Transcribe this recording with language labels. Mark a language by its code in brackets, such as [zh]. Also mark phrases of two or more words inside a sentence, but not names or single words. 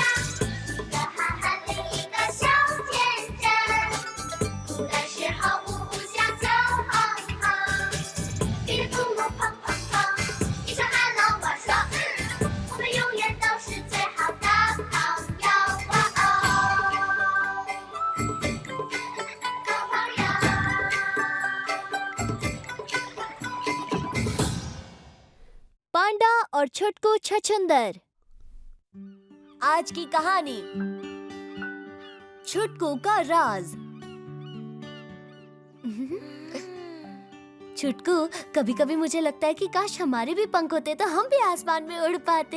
[zh] 一个憨憨，另一个小天真，哭的时候呜呜笑就哼哼。叽里咕噜砰砰砰，你说 hello， 我说我们永远都是最好的朋友。好朋友。 [hi] पांडा और छुटकू छछूंदर। आज की कहानी छुटकू का राज। छुटकू, कभी कभी मुझे लगता है कि काश हमारे भी पंख होते तो हम भी आसमान में उड़ पाते।